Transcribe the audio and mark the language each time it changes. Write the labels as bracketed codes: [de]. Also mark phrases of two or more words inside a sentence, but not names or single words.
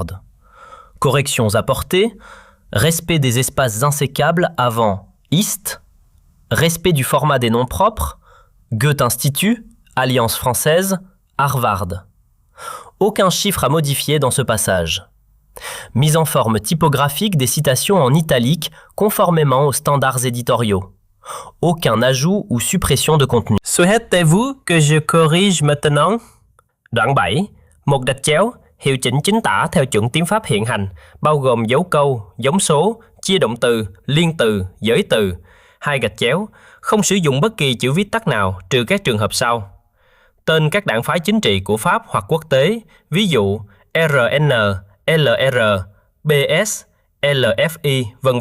[fr] Corrections apportées, respect des espaces insécables avant East, respect du format des noms propres, Goethe-Institut, Alliance française, Harvard. Aucun chiffre à modifier dans ce passage. Mise en forme typographique des citations en italique conformément aux standards éditoriaux. Aucun ajout ou suppression de contenu. Souhaitez-vous que je corrige maintenant? [vi] Đoạn 7. Một gạch chéo, hiệu chỉnh chính tả theo chuẩn tiếng Pháp hiện hành, bao gồm dấu câu, giống số, chia động từ, liên từ, giới từ. 2 gạch chéo, không sử dụng bất kỳ chữ viết tắt nào trừ các trường hợp sau. Tên các đảng phái chính trị của Pháp hoặc quốc tế, ví dụ RN, LR, BS, LFI, v.v.